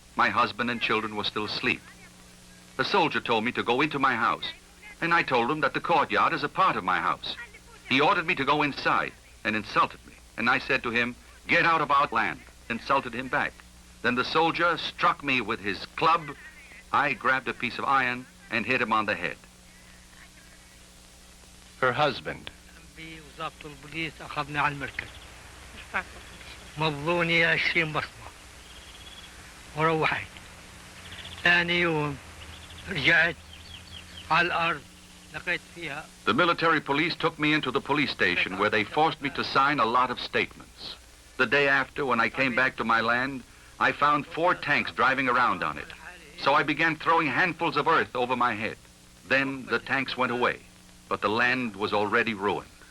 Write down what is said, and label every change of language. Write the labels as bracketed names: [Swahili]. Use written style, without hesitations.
[English] My husband and children were still asleep. A soldier told me to go into my house, and I told him that the courtyard is a part of my house. He ordered me to go inside and insulted me, and I said to him, "Get out of our land," insulted him back. Then the soldier struck me with his club. I grabbed a piece of iron and hit him on the head. Her husband. [Arabic] ضابط البوليس أخذني على المركز مضوني 20 بصمة وروحت ثاني يوم رجعت على الأرض لقيت فيها. [English] The military police took me into the police station where they forced me to sign a lot of statements. The day after, when I came back to my land, I found 4 tanks driving around on it. So I began throwing handfuls of earth over my head. Then the tanks went away, but the land was already ruined.